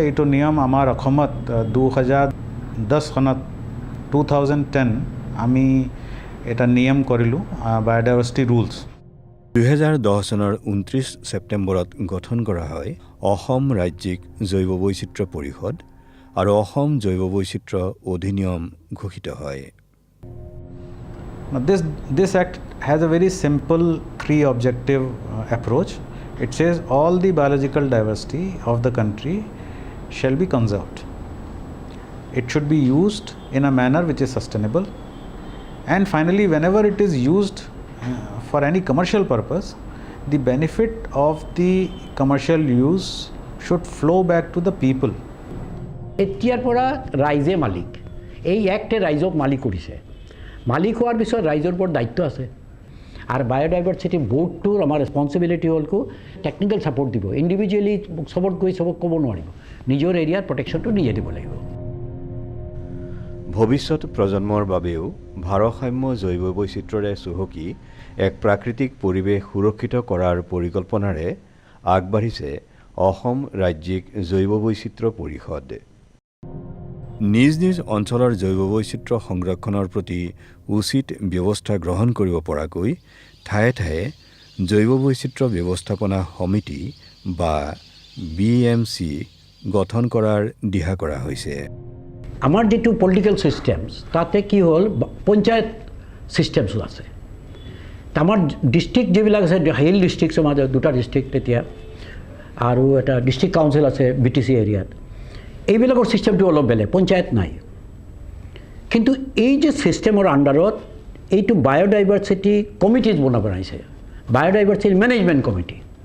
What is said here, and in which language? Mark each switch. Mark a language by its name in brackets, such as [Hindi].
[Assamese] এইটো নিয়ম আমাৰ অসমত 2010 চনত 2010 আমি এটা নিয়ম কৰিলোঁ, বায়'ডাইভাৰ্চিটি ৰুলছ। 2010 চনৰ 29 ছেপ্টেম্বৰত গঠন কৰা হয় অসম ৰাজ্যিক জৈৱ বৈচিত্ৰ্য পৰিষদ আৰু অসম জৈৱ বৈচিত্ৰ্য অধিনিয়ম ঘোষিত হয়। [English] Now this act has a very simple 3 objective approach. It says all the biological diversity of the country shall be conserved. It should be used in a manner which is sustainable. And finally, whenever it is used for any commercial purpose, the benefit of the commercial use should flow back to the people. [Assamese] এতিয়াৰ পৰা ৰাইজে মালিক, এই এক্টে ৰাইজক মালিক কৰিছে। মালিক হোৱাৰ পিছত ৰাইজৰ ওপৰত দায়িত্ব আছে। আর বায়োডাইভার্সিটি বোর্ডটোৰ আমাৰ ৰেছপনচিবিলিটি হ'লকো টেকনিকেল ছাপোৰ্ট দিব। ইণ্ডিভিজুৱেলি চবত গৈ চবক ক'ব নোৱাৰিব, নিজৰ এৰিয়াৰ প্ৰটেকশ্যনটো নিজে দিব লাগিব। ভৱিষ্যত প্ৰজন্মৰ বাবেও ভাৰসাম্য জৈৱ বৈচিত্ৰ্যৰে চহকী এক প্ৰাকৃতিক পৰিৱেশ সুৰক্ষিত কৰাৰ পৰিকল্পনাৰে আগবাঢ়িছে অসম ৰাজ্যিক জৈৱ বৈচিত্ৰ্য পৰিষদ। নিজ নিজ অঞ্চলৰ জৈৱ বৈচিত্ৰ্য সংৰক্ষণৰ প্ৰতি উচিত ব্যৱস্থা গ্ৰহণ কৰিব পৰাকৈ ঠায়ে ঠায়ে জৈৱ বৈচিত্ৰ্য ব্যৱস্থাপনা সমিতি বা BMC গঠন কৰাৰ দিহা কৰা হৈছে। আমাৰ যেটো পলিটিক্যাল সিস্টেমস তাতে কি হ'ল পঞ্চায়ত সিস্টেমসও আছে। আমাৰ ডিস্ট্ৰিক্ট যিবিলাক আছে হিল ডিস্ট্ৰিক্টৰ মাজত দুটা ডিস্ট্ৰিক্ট এতিয়া আৰু এটা ডিস্ট্ৰিক্ট কাউন্সিল আছে BTC এৰিয়াত। এইবিলাকৰ সিস্টেমটো অলপ বেলেগ, পঞ্চায়ত নাই। কিন্তু এই যে সিস্টেমৰ আণ্ডাৰত এইটো বায়োডাইভাৰ্চিটি কমিটিজ বনাব আহিছে, বায়োডাইভাৰ্চিটি মেনেজমেণ্ট কমিটি।